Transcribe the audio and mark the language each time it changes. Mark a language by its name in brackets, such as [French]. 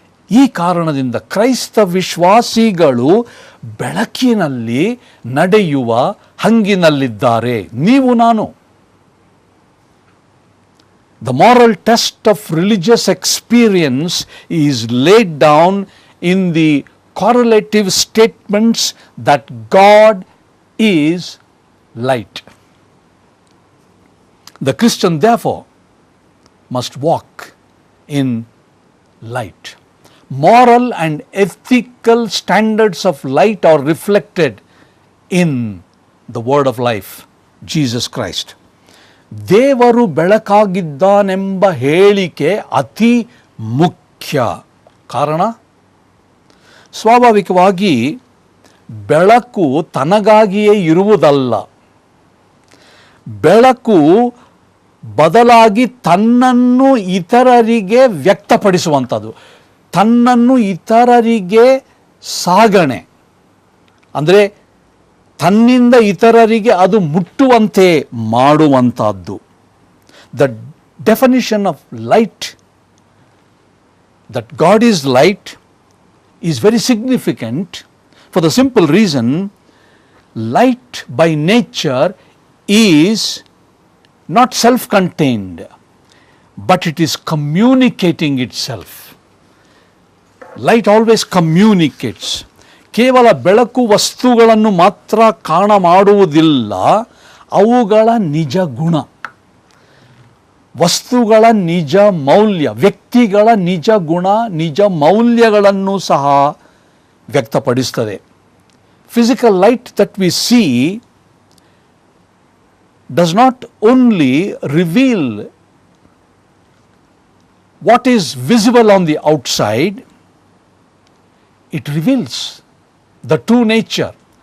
[Kannada] ಈ ಕಾರಣದಿಂದ ಕ್ರೈಸ್ತ ವಿಶ್ವಾಸಿಗಳು ಬೆಳಕಿನಲ್ಲಿ ನಡೆಯುವ ಹಂಗಿನಲ್ಲಿದ್ದಾರೆ. ನೀವು ನಾನು. [English] The moral test of religious experience is laid down in the correlative statements that God is light. The Christian therefore must walk in light. Moral and ethical standards of light are reflected in the word of life, Jesus Christ. [Kannada] ದೇವರು ಬೆಳಕಾಗಿದ್ದಾನೆಂಬ ಹೇಳಿಕೆ ಅತಿ ಮುಖ್ಯ. ಕಾರಣ ಸ್ವಾಭಾವಿಕವಾಗಿ ಬೆಳಕು ತನಗಾಗಿಯೇ ಇರುವುದಲ್ಲ. ಬೆಳಕು ಬದಲಾಗಿ ತನ್ನನ್ನು ಇತರರಿಗೆ ವ್ಯಕ್ತಪಡಿಸುವಂಥದ್ದು, ತನ್ನನ್ನು ಇತರರಿಗೆ ಸಾಗಣೆ, ಅಂದರೆ ತನ್ನಿಂದ ಇತರರಿಗೆ ಅದು ಮುಟ್ಟುವಂತೆ ಮಾಡುವಂಥದ್ದು. [English] The definition of light, that God is light, is very significant for the simple reason light by nature is not self-contained, but it is communicating itself. Light always communicates. [Kannada] ಕೇವಲ ಬೆಳಕು ವಸ್ತುಗಳನ್ನು ಮಾತ್ರ ಕಾಣ ಮಾಡುವುದಿಲ್ಲ, ಅವುಗಳ ನಿಜ ಗುಣ, ವಸ್ತುಗಳ ನಿಜ ಮೌಲ್ಯ, ವ್ಯಕ್ತಿಗಳ ನಿಜ ಗುಣ, ನಿಜ ಮೌಲ್ಯಗಳನ್ನು ಸಹ ವ್ಯಕ್ತಪಡಿಸ್ತದೆ. [English] Physical light that we see does not only reveal what is visible on the outside, it reveals the true nature.